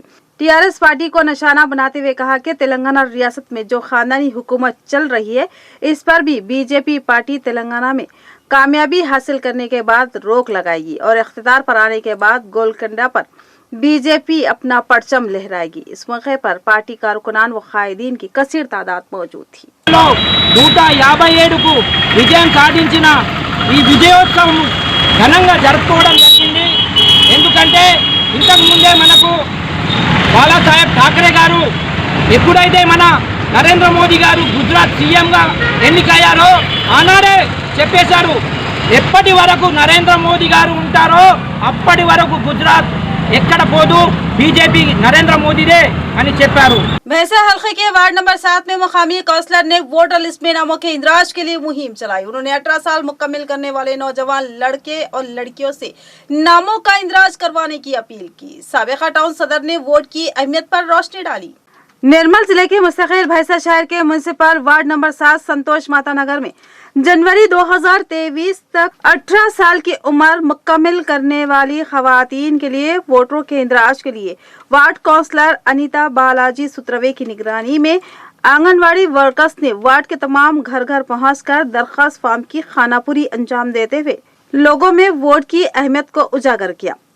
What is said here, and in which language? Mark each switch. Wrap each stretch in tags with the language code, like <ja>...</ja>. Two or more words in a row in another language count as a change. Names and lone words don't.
<ur>ٹی آر ایس پارٹی کو نشانہ بناتے ہوئے کہا کہ تلنگانہ ریاست میں جو خاندانی حکومت چل رہی ہے، اس پر بھی بی جے پی پارٹی تلنگانہ میں کامیابی حاصل کرنے کے بعد روک لگائے گی اور اقتدار پر آنے کے بعد گولکنڈہ پر بی جے پی اپنا پرچم لہرائے گی. اس موقع پر پارٹی کارکنان و قائدین کی کثیر تعداد موجود تھی.</ur> <te>157కు విజయం సాధించిన ఈ విజయోత్సవం ఘనంగా జరుపుకోవడం జరిగింది। ఎందుకంటే ఇంతకు ముందే మనకు బాలాసాహెబ్ ఠాకరే గారు ఎప్పుడైతే మన నరేంద్ర మోదీ గారు గుజరాత్ సీఎంగా ఎన్నికయ్యారో ఆనాడే చెప్పేశారు, ఎప్పటి వరకు నరేంద్ర మోదీ గారు ఉంటారో అప్పటి వరకు గుజరాత్ ఎక్కడ పోదు, बीजेपी नरेंद्र मोदी दे అని చెప్పారు।</te> <ur>بھینسہ حلقے کے وارڈ نمبر 7 میں مقامی کونسلر نے</ur> <en>voter list</en> <ur>میں ناموں کے اندراج کے لیے مہم چلائی. انہوں نے 18 سال مکمل کرنے والے نوجوان لڑکے اور لڑکیوں سے ناموں کا اندراج کروانے کی اپیل کی. سابقہ ٹاؤن صدر نے ووٹ کی اہمیت پر روشنی ڈالی. نرمل ضلع کے مستقر بھینسہ شہر کے</ur> <en>municipal ward number</en> <ur>7 سنتوش ماتا نگر میں جنوری 2023 تک 18 سال کی عمر مکمل کرنے والی خواتین کے لیے ووٹروں کے اندراج کے لیے وارڈ کونسلر انیتا بالاجی سوتروے کی نگرانی میں آنگن واڑی ورکرز نے وارڈ کے تمام گھر گھر پہنچ کر درخواست فارم کی خانہ پری انجام دیتے ہوئے لوگوں میں ووٹ کی اہمیت کو اجاگر کیا.</ur>